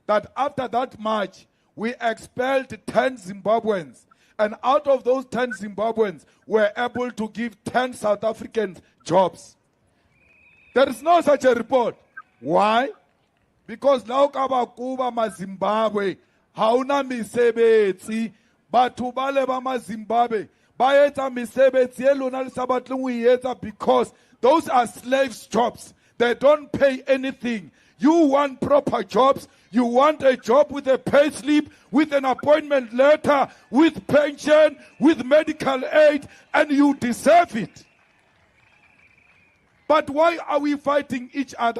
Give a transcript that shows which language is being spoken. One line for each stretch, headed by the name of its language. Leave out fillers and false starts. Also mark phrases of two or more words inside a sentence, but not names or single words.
English: that after that march, we expelled 10 Zimbabweans. And out of those 10 Zimbabweans, we're able to give 10 South Africans jobs. There is no such a report. Why? Because now
Southern Sotho: Kuba ma Zimbabwe, hauna misebetsi, batho bale ba ma Zimbabwe, ba etsa mesebetsi e lona le sa batleng ho e etsa
English: because those are slaves' jobs. They don't pay anything. You want proper jobs. You want a job with a pay slip, with an appointment letter, with pension, with medical aid, and you deserve it. But why are we fighting each other?